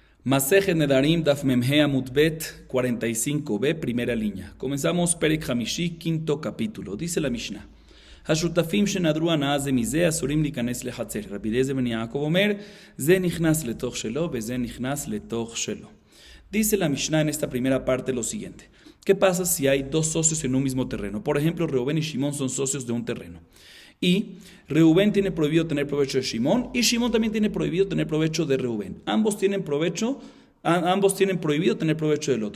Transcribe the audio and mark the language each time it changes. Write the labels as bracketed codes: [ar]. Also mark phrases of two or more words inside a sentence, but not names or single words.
[he] מסכת נדרים דף מ"ה עמוד ב [es] 45b, primera línea. Comenzamos [he] פרק חמישי, [es] quinto capítulo. Dice la Mishnah: [he] השותפין שנדרו הנאה מזה אסורין ליכנס לחצר. רבי אליעזר בן יעקב אומר זה נכנס לתוך שלו וזה נכנס לתוך שלו. [es] Dice la Mishnah en esta primera parte lo siguiente: ¿qué pasa si hay dos socios en un mismo terreno? Por ejemplo, Reubén y Shimón son socios de un terreno. Y Reubén tiene prohibido tener provecho de Shimón y Shimón también tiene prohibido tener provecho de Reubén. Ambos tienen prohibido tener provecho del otro.